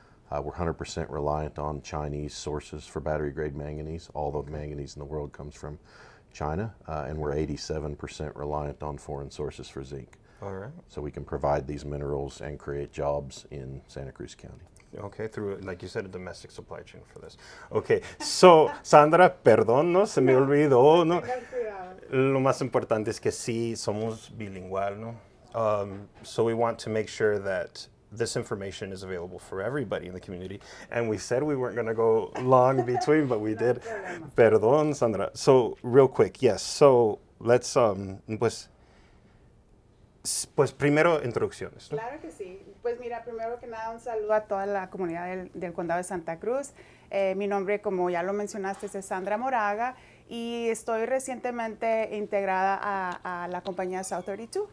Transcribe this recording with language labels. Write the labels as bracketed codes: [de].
[en] We're 100% reliant on Chinese sources for battery-grade manganese. All the manganese in the world comes from China, and we're 87% reliant on foreign sources for zinc. All right. So we can provide these minerals and create jobs in Santa Cruz County. Okay, through, like you said, a domestic supply chain for this. [es] Okay, so Sandra, perdón, ¿no? Se me olvidó, ¿no? Lo más importante es que sí somos bilingual, ¿no? [en] So we want to make sure that this information is available for everybody in the community. And we said we weren't going to go long between, but we did. Perdón, Sandra. So real quick, yes. So let's, [es] pues primero introducciones, ¿no? Claro que sí. Pues mira, primero que nada un saludo a toda la comunidad del condado de Santa Cruz. Mi nombre, como ya lo mencionaste, es Sandra Moraga y estoy recientemente integrada a la compañía South32.